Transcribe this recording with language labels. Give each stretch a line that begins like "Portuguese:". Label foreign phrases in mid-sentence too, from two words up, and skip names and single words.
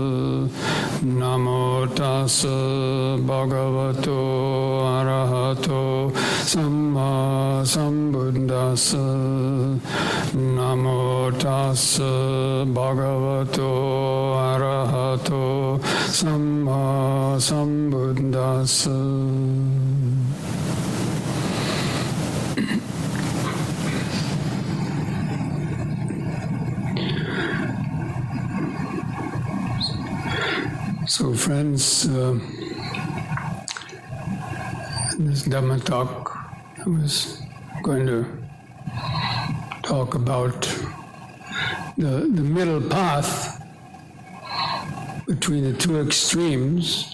Pali: Namo tassa bhagavato arahato samma sambuddhassa. Namo tassa bhagavato arahato samma sambuddhassa.
English: So friends, in this Dhamma talk, I was going to talk about the middle path between the two extremes.